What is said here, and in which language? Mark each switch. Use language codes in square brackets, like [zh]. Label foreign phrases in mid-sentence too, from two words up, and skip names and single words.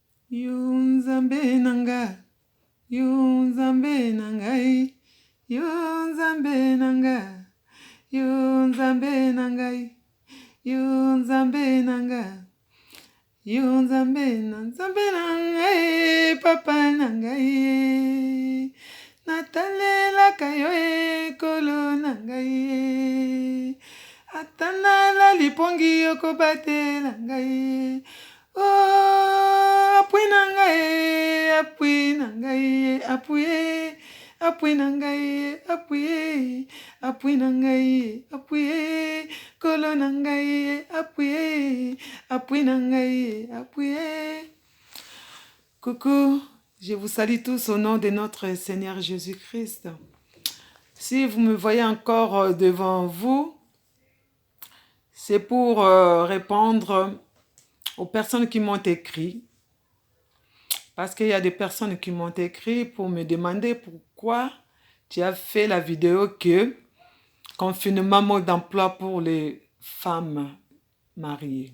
[ln] Yunzambe nanga, yunzambe nangai, yunzambe nanga, yunzambe nangai, yunzambe nanga, yunzambe nangai, papa nangai, natalela kayo kolo nangai, atana la lipongi yoko batela ngai. Oh, apui nangai, apui nangai, apui, apui nangai, apui, apui nangai, apui, kolo nangai, apui, apui nangai, apui. [fr] Coucou, je vous salue tous au nom de notre Seigneur Jésus-Christ. Si vous me voyez encore devant vous, c'est pour répondre aux personnes qui m'ont écrit, parce qu'il y a des personnes qui m'ont écrit pour me demander pourquoi tu as fait la vidéo que confinement mode d'emploi pour les femmes mariées.